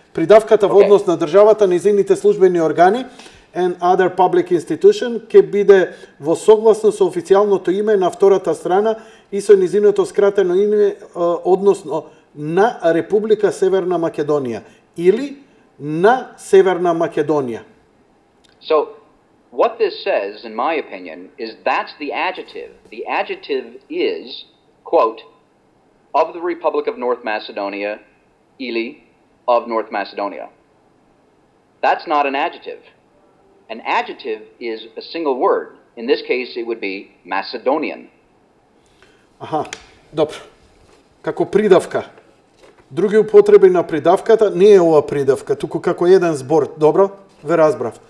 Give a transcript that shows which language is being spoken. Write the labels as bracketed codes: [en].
[mk] Придавката во однос на државата, низините службени органи [en] and other public institution [mk] ќе биде во согласно со официјалното име на втората страна и со низиното скратено име односно на Република Северна Македонија или на Северна Македонија. [en] So, what this says, in my opinion, is that's the adjective. The adjective is, quote, of the Republic of North Macedonia, ili, of North Macedonia. That's not an adjective. An adjective is a single word. In this case, it would be Macedonian. [mk] Аха, добро. Како придавка. Други употреби на придавката не е ова придавка, туку како еден збор. Добро? Ве разбрав.